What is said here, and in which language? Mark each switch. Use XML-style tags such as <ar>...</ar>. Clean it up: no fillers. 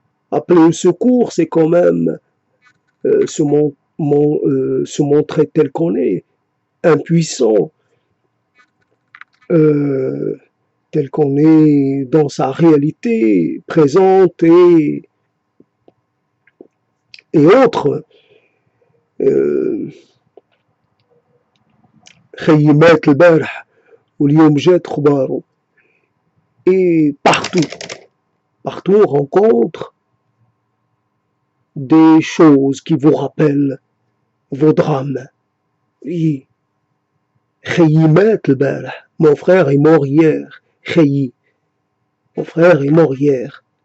<fr>appeler au secours, c'est quand même se montrer tel qu'on est, impuissant, tel qu'on est dans sa réalité présente et autres.</fr> <ar>خيمات البارح واليوم جات خباره.</ar> <fr>Et partout on rencontre des choses qui vous rappellent vos drames. Oui.</fr> <ar>خيمات البارح.</ar> <fr>Mon frère est mort hier. خيي. Mon frère est mort hier.</fr>